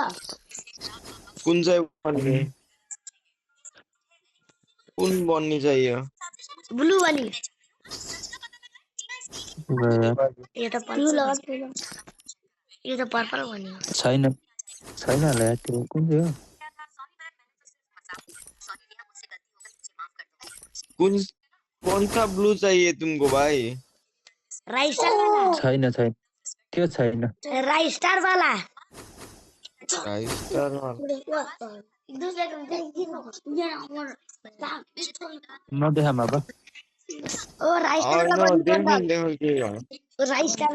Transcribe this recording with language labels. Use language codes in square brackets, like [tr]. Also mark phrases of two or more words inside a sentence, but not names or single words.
[ne] कुन चाहिँ बन्ने कुन बन्ने चाहियो ब्लू बनी यार यो त पर्पल यो त पर्पल बनी हो छैन छैन होला यार त्यो कुन चाहिँ हो [hi] कौन सा ब्लू चाहिए तुमको भाई राई स्टार वाला [ne] छैन छैन त्यो छैन राई स्टार वाला राइस्टर नदेखामा अब ओ राई स्टार होइन वाला बनी देखौँ बन्डल देखौँ के हो राई स्टार